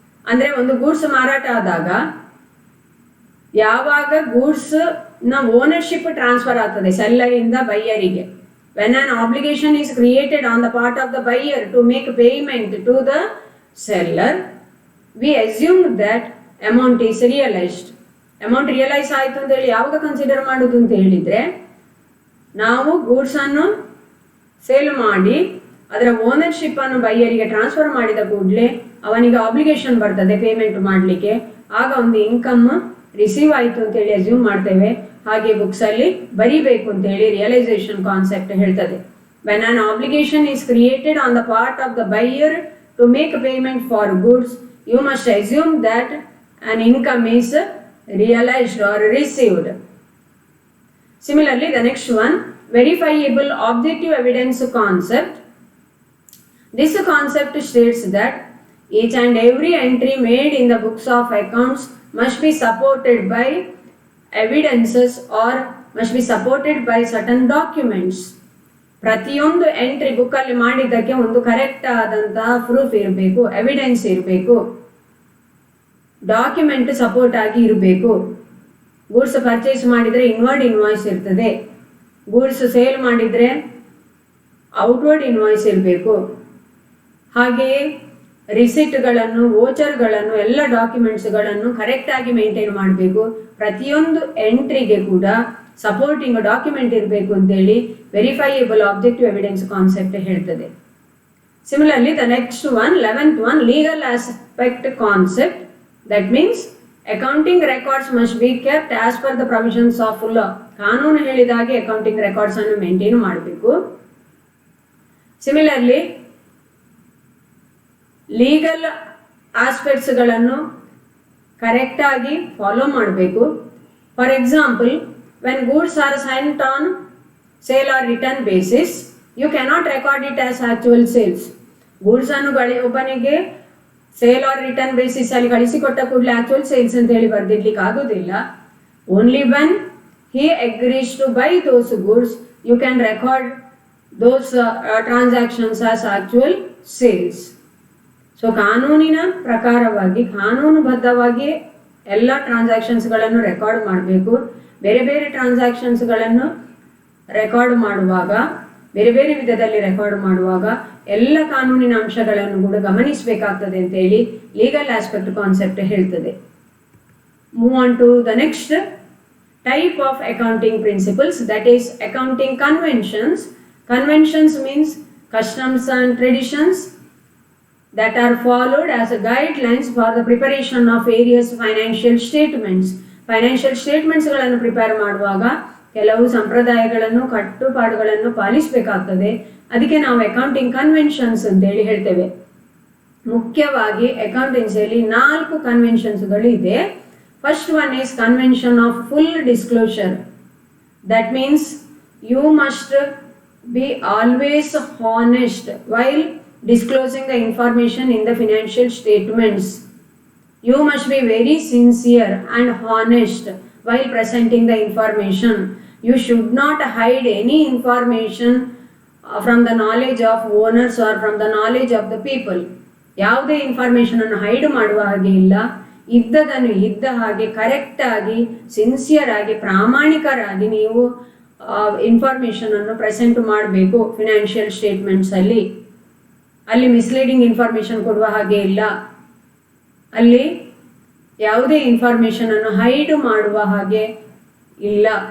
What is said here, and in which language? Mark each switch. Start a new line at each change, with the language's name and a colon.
Kannada: ಅಂದರೆ ಒಂದು ಗೂಡ್ಸ್ ಮಾರಾಟ ಆದಾಗ ಯಾವಾಗ ಗೂಡ್ಸ್ ನ ಓನರ್ಶಿಪ್ ಟ್ರಾನ್ಸ್ಫರ್ ಆಗ್ತದೆ ಸೆಲ್ಲರಿಂದ ಬೈಯರಿಗೆ,
English: when an obligation is created on the part of the buyer to make payment to the seller, we assume that amount is realized.
Kannada: Amount realise ಆಯಿತು ಅಂತ ಹೇಳಿ ಯಾವಾಗ ಕನ್ಸಿಡರ್ ಮಾಡೋದು ಅಂತ ಹೇಳಿದರೆ, ನಾವು ಗೂಡ್ಸನ್ನು ಸೇಲ್ ಮಾಡಿ ಅದರ ಓನರ್ಶಿಪ್ಪನ್ನು ಬೈಯರಿಗೆ ಟ್ರಾನ್ಸ್ಫರ್ ಮಾಡಿದ ಕೂಡಲೇ ಅವನಿಗೆ ಆಬ್ಲಿಗೇಷನ್ ಬರ್ತದೆ ಪೇಮೆಂಟ್ ಮಾಡಲಿಕ್ಕೆ, ಆಗ ಒಂದು ಇನ್ಕಮ್ ರಿಸೀವ್ ಆಯಿತು ಅಂತೇಳಿ ಅಸ್ಯೂಮ್ ಮಾಡ್ತೇವೆ. ಹಾಗೆ ಬುಕ್ಸಲ್ಲಿ ಬರಿಬೇಕು ಅಂತೇಳಿ ರಿಯಲೈಸೇಷನ್ ಕಾನ್ಸೆಪ್ಟ್ ಹೇಳ್ತದೆ.
English: When an obligation is created on the part of the buyer to make payment for goods, you must assume that an income is realized or received. Similarly, the next one, verifiable objective evidence concept. This concept states that each and every entry made in the books of accounts must be supported by evidences or must be supported by certain documents.
Kannada: ಪ್ರತಿಯೊಂದು entry ಬುಕ್ಕಲ್ಲಿ ಮಾಡಿದ್ದಕ್ಕೆ ಒಂದು correct ಆದಂತಹ proof ಇರಬೇಕು, evidence ಇರಬೇಕು, document support ಆಗಿ ಇರಬೇಕು. Goods purchase ಮಾಡಿದರೆ ಇನ್ವರ್ಡ್ ಇನ್ವಾಯ್ಸ್ ಇರ್ತದೆ, ಗೂಡ್ಸ್ ಸೇಲ್ ಮಾಡಿದರೆ ಔಟ್ವರ್ಡ್ ಇನ್ವಾಯ್ಸ್ ಇರಬೇಕು. ಹಾಗೆಯೇ ರಿಸಿಟ್ಗಳನ್ನು, ವೋಚರ್ಗಳನ್ನು, ಎಲ್ಲ ಡಾಕ್ಯುಮೆಂಟ್ಸ್ಗಳನ್ನು ಕರೆಕ್ಟಾಗಿ ಮೇಂಟೈನ್ ಮಾಡಬೇಕು. ಪ್ರತಿಯೊಂದು ಎಂಟ್ರಿಗೆ ಕೂಡ ಸಪೋರ್ಟಿಂಗ್ ಡಾಕ್ಯುಮೆಂಟ್ ಇರಬೇಕು ಅಂತೇಳಿ ವೆರಿಫೈಯೇಬಲ್ ಆಬ್ಜೆಕ್ಟಿವ್ ಎವಿಡೆನ್ಸ್ ಕಾನ್ಸೆಪ್ಟ್ ಹೇಳ್ತದೆ.
English: Similarly the next one, 11th one, legal aspect concept. That means accounting records must be kept as per the provisions of law.
Kannada: ಕಾನೂನು ಹೇಳಿದ ಹಾಗೆ ಅಕೌಂಟಿಂಗ್ ರೆಕಾರ್ಡ್ಸ್ ಅನ್ನು ಮೇಂಟೈನ್ ಮಾಡಬೇಕು. ಸಿಮಿಲರ್ಲಿ ಲೀಗಲ್ ಆಸ್ಪೆಕ್ಟ್ಸ್ಗಳನ್ನು ಕರೆಕ್ಟಾಗಿ follow ಮಾಡಬೇಕು. For example, when goods R scent on sale R return basis, you cannot record it as actual sales. Goods ಅನ್ನು ಒಬ್ಬನಿಗೆ sale R return basis ಅಲ್ಲಿ ಕಳಿಸಿಕೊಟ್ಟ ಕೂಡಲೇ ಆಕ್ಚುಯಲ್ ಸೇಲ್ಸ್ ಅಂತ ಹೇಳಿ ಬರ್ದಿಡ್ಲಿಕ್ಕೆ ಆಗೋದಿಲ್ಲ. Only when he agrees to buy those goods, you can record those transactions as actual sales. So ಕಾನೂನಿನ ಪ್ರಕಾರವಾಗಿ ಕಾನೂನುಬದ್ಧವಾಗಿ ಎಲ್ಲ ಟ್ರಾನ್ಸಾಕ್ಷನ್ಸ್ಗಳನ್ನು ರೆಕಾರ್ಡ್ ಮಾಡಬೇಕು. ಬೇರೆ ಬೇರೆ ಟ್ರಾನ್ಸಾಕ್ಷನ್ಸ್ಗಳನ್ನು ರೆಕಾರ್ಡ್ ಮಾಡುವಾಗ, ಬೇರೆ ಬೇರೆ ವಿಧದಲ್ಲಿ ರೆಕಾರ್ಡ್ ಮಾಡುವಾಗ ಎಲ್ಲ ಕಾನೂನಿನ ಅಂಶಗಳನ್ನು ಕೂಡ ಗಮನಿಸಬೇಕಾಗ್ತದೆ ಅಂತೇಳಿ ಲೀಗಲ್ ಆಸ್ಪೆಕ್ಟ್ ಕಾನ್ಸೆಪ್ಟ್ ಹೇಳ್ತದೆ.
English: Move on to the next type of accounting principles, that is accounting conventions. Conventions means customs and traditions that are followed as guidelines for the preparation of various financial statements.
Kannada: Financial statements ಗಳನ್ನು prepare ಮಾಡುವಾಗ ಕೆಲವು ಸಂಪ್ರದಾಯಗಳನ್ನು, ಕಟ್ಟುಪಾಡುಗಳನ್ನು ಪಾಲಿಸಬೇಕಾಗ್ತದೆ. ಅದಕ್ಕೆ ನಾವು accounting conventions ಅಂತೇಳಿ ಹೇಳ್ತೇವೆ. ಮುಖ್ಯವಾಗಿ ಅಕೌಂಟೆನ್ಸಿಯಲ್ಲಿ 4 ಕನ್ವೆನ್ಷನ್ಸ್ಗಳು ಇದೆ.
English: First one is convention of full disclosure. That means you must be always honest while disclosing the information in the financial statements. You must be very sincere and honest while presenting the information. You should not hide any information from the knowledge of owners or from the knowledge of the people.
Kannada: ಯಾವುದೇ information ಅನ್ನು hide ಮಾಡುವ ಹಾಗೆ ಇಲ್ಲ. ಇದ್ದದನ್ನು ಇದ್ದ ಹಾಗೆ ಕರೆಕ್ಟಾಗಿ, sincere ಆಗಿ, ಪ್ರಾಮಾಣಿಕರಾಗಿ ನೀವು ಇನ್ಫಾರ್ಮೇಷನ್ ಅನ್ನು ಪ್ರೆಸೆಂಟ್ ಮಾಡಬೇಕು ಫಿನಾನ್ಷಿಯಲ್ ಸ್ಟೇಟ್ಮೆಂಟ್ಸ್ ಅಲ್ಲಿ. ಅಲ್ಲಿ ಮಿಸ್ಲೀಡಿಂಗ್ ಇನ್ಫಾರ್ಮೇಷನ್ ಕೊಡುವ ಹಾಗೆ ಇಲ್ಲ, ಅಲ್ಲಿ ಯಾವುದೇ ಇನ್ಫಾರ್ಮೇಷನ್ ಅನ್ನು ಹೈಡ್ ಮಾಡುವ ಹಾಗೆ ಇಲ್ಲ.